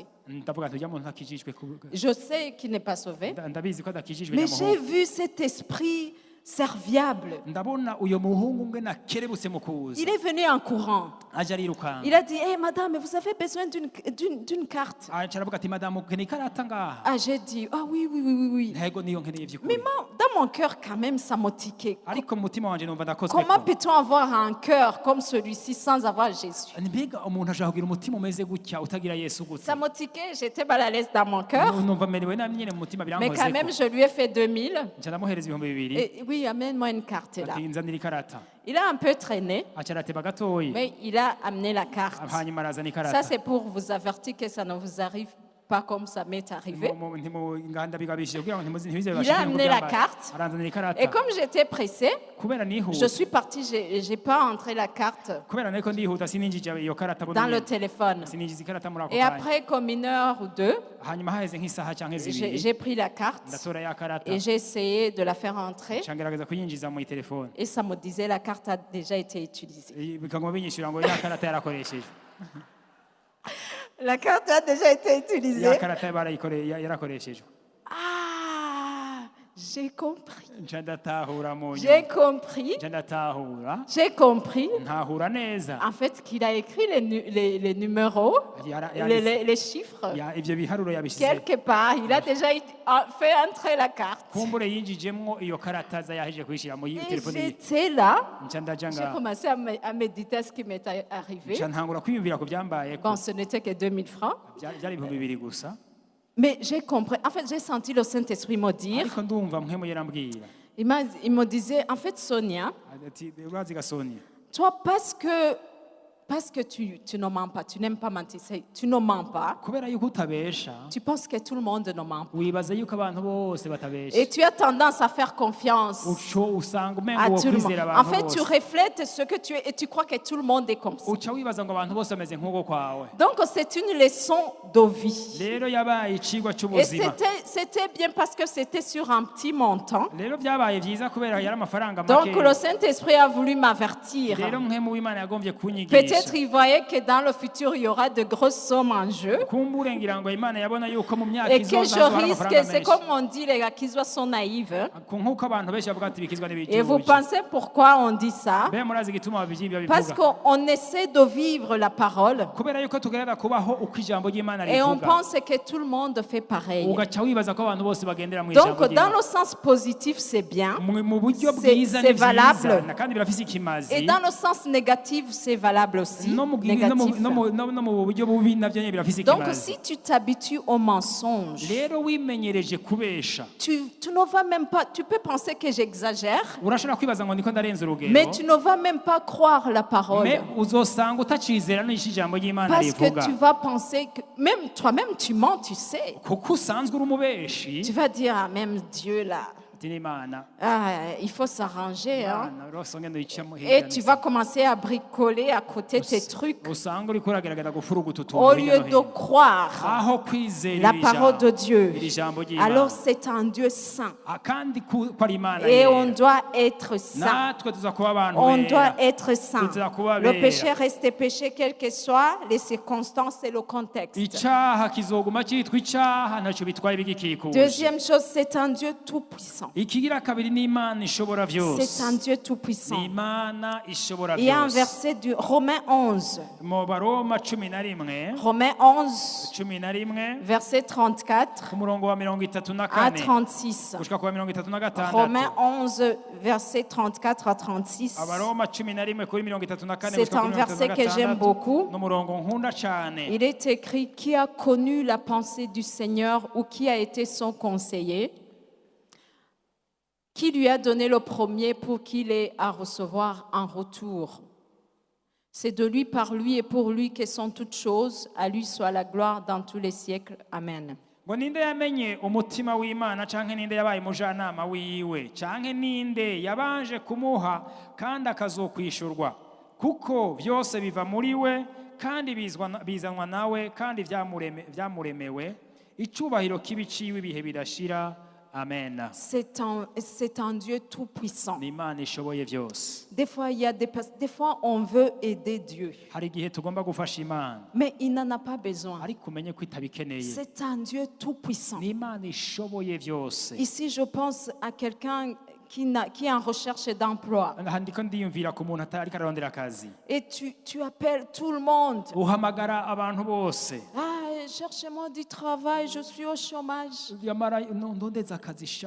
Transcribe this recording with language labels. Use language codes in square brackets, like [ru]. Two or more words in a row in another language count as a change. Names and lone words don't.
[rn] ndavuga nti ujya muntu ntakijijwe [fr] Je sais qu'il n'est pas sauvé. [rn] ndabizi ko adakijijwe [fr] Mais j'ai [rn] nyamuhungu [fr] vu cet esprit serviable. [rn] ndabona uyo muhungu ngena kerebutse mu kuza [fr] Il est venu en courant. [rn] aje arirukanga [fr] Il a dit, hey, madame, vous avez besoin d'une carte. [rn] aravuga ati madamu ukeneye ikarata ngaha [fr] Ah, j'ai dit, ah oui, oui, oui, oui, oui. [rn] ntego niyo nkeneye [fr] Mais [rn] vy'ukuri [fr] dans mon cœur, quand même, ça m'a tiqué. [rn] ariko mu mutima wanje numva ndakozwe [fr] Comment peut-on avoir un cœur comme celui-ci sans avoir Jésus? [rn] mbega umuntu ashobora kugira umutima umeze gutya utagira yesu gute [fr] Ça m'a tiqué, j'étais mal à l'aise dans mon cœur. [rn] numva merewe nabi nyene mu mutima [fr] Mais quand même, [rn] birankozeko [fr] je lui ai fait 2000. [rn] nca ndamuhereza 2000 [fr] Et oui, amène-moi une carte là. [rn] ati nzanira ikarata [fr] Il a un peu traîné, [rn] aca arateba gatoyi [fr] mais il a amené la carte. [rn] hanyuma arazana [fr] Ça, [rn] ikarata [fr] c'est pour vous avertir que ça ne vous arrive pas comme ça m'est arrivé. [rn] ndabigabishije kugira ngo ntibize [fr] Il a amené la carte. [rn] aranzanira ikarata [fr] Et comme j'étais pressée, [rn] kubera [fr] je [rn] nihuta [fr] suis partie, j'ai pas entré la carte [rn] kubera nariko ndihuta sininjije iyo karata [fr] dans le téléphone. [rn] sininjiza ikarata muri ako [fr] Et [rn] kanya [fr] après, comme 1 heure ou 2, [rn] hanyuma haheze nk'isaha canke zibiri [fr] j'ai pris la carte [rn] ndatora ya karata [fr] et j'ai essayé de la faire entrer. [rn] nca ngerageza kuyinjiza mu telefone [fr] Et ça me disait la carte a déjà été utilisée. [rn] bikaguma binyishura ngo ya karata yarakoreshejwe [fr] La carte a déjà été [rn] ya [fr] utilisée. [rn] karata yarakoreshejwe [fr] Ah, j'ai compris. [rn] nca ndatahura mu [fr] J'ai [rn] nyuma [fr] compris. [rn] nca ndatahura [fr] J'ai compris. [rn] ntahura neza [fr] En fait, qu'il a écrit les numéros, les chiffres. [rn] ivyo biharuro yabishize [fr] Quelque part, il a déjà fait entrer la carte. [rn] kumbure yinjijemwo iyo karata aza yahejeje kuyishira mu [fr] Et [rn] telefone ye [fr] j'étais là. [rn] nca ndaja [fr] J'ai [rn] ngaho [fr] commencé à méditer à ce qui m'était arrivé. [rn] nca ntangura kwiyumvira ku byambayeko [fr] Bon, ce n'était que 2000 francs. [rn] byari 2000 gusa [fr] Mais j'ai compris. En fait, j'ai senti le Saint-Esprit me dire. [rn] ariko ndumva mpwemu yarambwira [fr] Il me disait, en fait, Sonia, [rn] ati urazi gasonia [fr] toi, parce que tu ne mens pas, tu n'aimes pas mentir, tu ne mens pas, [rn] kubera yuko utabesha [fr] tu penses que tout le monde ne ment pas. [rn] wibaza yuko abantu bose batabesha [fr] Et tu as tendance à faire confiance [rn] uco usanga [fr] à [rn] umengo wo [fr] tout le monde. [rn] kwizera [fr] En [rn] abantu [fr] fait, tu [rn] bose [fr] reflètes ce que tu es et tu crois que tout le monde est comme ça. [rn] uca wibaza ngo abantu bose bameze nk'uko kwawe [fr] Donc, c'est une leçon de vie. [rn] rero yabaye icigwa [fr] Et [rn] c'ubuzima [fr] c'était bien parce que c'était sur un petit montant. [rn] rero byabaye vyiza kubera yari amafaranga [fr] Donc, [rn] make [fr] le Saint-Esprit a voulu m'avertir. [rn] rero mpwemu w'imana yagombye kunyigisha [fr] Peut-être il voyait que dans le futur, il y aura de grosses sommes en jeu. [rn] kumbure ngira ngo imana yabona yuko mu myaka [fr] Et que [rn] izoza [fr] je [rn] hazohora [fr] risque, [rn] amafaranga [fr] c'est [rn] menshi [fr] comme on dit, les gars, qu'ils sont naïfs. Hein. [rn] nk'uko abantu benshi bavuga ati bikizwa [fr] Et vous [rn] n'ibituje [fr] pensez pourquoi on dit ça? [rn] mbe murazi igituma babivuga [fr] Parce qu'on essaie de vivre la parole [rn] kubera yuko tugerageza kubaho uko ijambo ry'imana [fr] et on [rn] rivuga [fr] pense que tout le monde fait pareil. [rn] ugaca wibaza ko abantu bose bagendera mu ijambo [fr] Donc, dans [rn] ry'imana [fr] le sens positif, c'est bien. [rn] mu buryo [fr] c'est- [rn] bwiza [fr] c'est [rn] ni byiza [fr] valable. [rn] na kandi birafise ikimazi [fr] Et dans le sens négatif, c'est valable aussi. [rn] no mu [fr] Négatif. [rn] buryo bubi navyo nyene birafise [fr] Donc, [rn] ikimazi [fr] si tu t'habitues au mensonge, [rn] rero wimenyereje kubesha [fr] tu ne vas même pas, tu peux penser que j'exagère, [rn] urashobora kwibaza ngo niko ndarenza urugero [fr] mais tu ne vas même pas croire la parole. [rn] me uzosanga utacizera n'icyo ijambo ry'imana [fr] Parce que [rn] rivuga [fr] tu vas penser que, même toi-même, tu mens, tu sais. [rn] kuko usanzwe uri umubeshi [fr] Tu vas dire, ah, même Dieu là, [rn] ati n'imana [fr] il faut s'arranger. Hein. [rn] imana rwose ngenda uyicamo [fr] Et tu vas commencer à bricoler à côté tes trucs [rn] usanga uriko uragerageza gufuruguta [fr] au [rn] utuntu hirya [fr] lieu [rn] no [fr] de [rn] hino [fr] croire [rn] aho kwizera [fr] la [rn] iri [fr] parole de [rn] jambo [fr] Dieu. [rn] iri jambo ry'imana [fr] Alors c'est un Dieu saint. [rn] kandi ko ari imana [fr] Et on [rn] yera [fr] doit être saint. [rn] natwe tuza kuba abantu [fr] On [rn] bera [fr] doit être saint. [rn] Tuza kuba [fr] Le [rn] bera. [fr] péché reste péché, quelles que soient les circonstances et le contexte. [rn] icaha kizoguma cyitwa icaha ntacyo bitwaye bigikikuje [fr] Deuxième chose, c'est un Dieu tout-puissant. [rn] ikigira kabiri ni imana ishobora [fr] C'est [rn] byose [fr] un Dieu tout-puissant. [rn] ni imana ishobora [fr] Il y a un [rn] byose [fr] verset du Romains 11. [rn] mu baroma 11 [fr] Romains 11, 11 verset 34 [rn] ku murongo wa 34 [fr] à 36. [rn] gushika ku wa 36 [fr] Romains 11, verset 34 à 36. [rn] abaroma 11 kuri 34 [fr] C'est un verset que j'aime beaucoup. [rn] n'umurongo nkunda cyane [fr] Il est écrit, qui a connu la pensée du Seigneur ou qui a été son conseiller, qui lui a donné le premier pour qu'il ait à recevoir en retour. C'est de lui, par lui et pour lui que sont toutes choses. À lui soit la gloire dans tous les siècles. Amen. [rn] ngo ninde yamenye umutima w'imana canke ninde yabaye umujanama wiwe canke ninde yabanje kumuha kandi akazokwishurwa kuko byose biva muri we kandi bizanwa nawe kandi vyamuremewe icubahiro k'ibiciwe ibihe bidashira amen. [fr] C'est un Dieu tout-puissant. [rn] ni imana ishoboye byose [fr] Des fois, des fois, on veut aider Dieu, [rn] hari igihe tugomba gufasha imana [fr] mais il n'en a pas besoin. [rn] ariko umenye ko itabikeneye [fr] C'est un Dieu tout-puissant. [rn] ni imana ishoboye byose [fr] Ici, je pense à quelqu'un qui est en recherche d'emploi. [rn] aha ndiko ndiyumvira ku muntu ariko ararondera akazi [fr] Et tu appelles tout le monde. [rn] uhamagara abantu bose [fr] Ah, cherchez-moi du travail, je suis au chômage. [rn] yamara ndondeza akazi sha